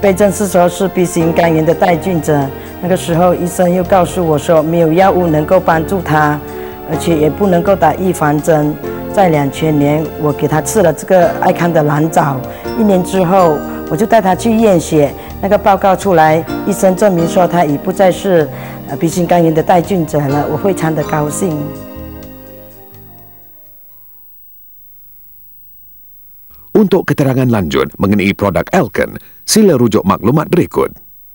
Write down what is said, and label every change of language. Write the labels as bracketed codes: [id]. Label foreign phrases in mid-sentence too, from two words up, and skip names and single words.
[zh] 被证实说是 B 型肝炎的带菌者。那个时候医生又告诉我说，没有药物能够帮助他，而且也不能够打预防针。在2000年，我给他吃了这个爱康的蓝藻，1年之后，我就带他去验血，那个报告出来，医生证明说他已不再是B 型肝炎的带菌者了，我非常的高兴。 [ms] Untuk keterangan lanjut mengenai produk Alken, sila rujuk maklumat berikut.